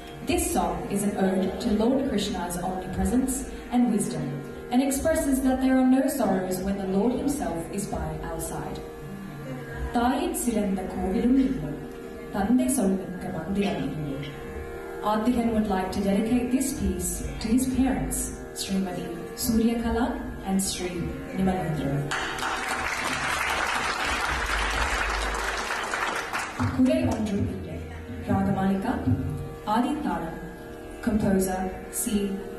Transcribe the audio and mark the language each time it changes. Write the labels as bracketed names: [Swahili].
[English] This song is an ode to Lord Krishna's omnipresence and wisdom, and expresses that there are no sorrows when the Lord himself is by our side. [Tamil] தாயின் சிறந்த கோவிலும் இல்லை, தந்தை சொல்மிக்க மந்திரம் இல்லை. [English] Arthehan would like to dedicate this piece to his parents, Srimati Suryakala and Sri Nimalendra. Kurai Ondru Ille, Ragamalika, Adi Taram, composer C.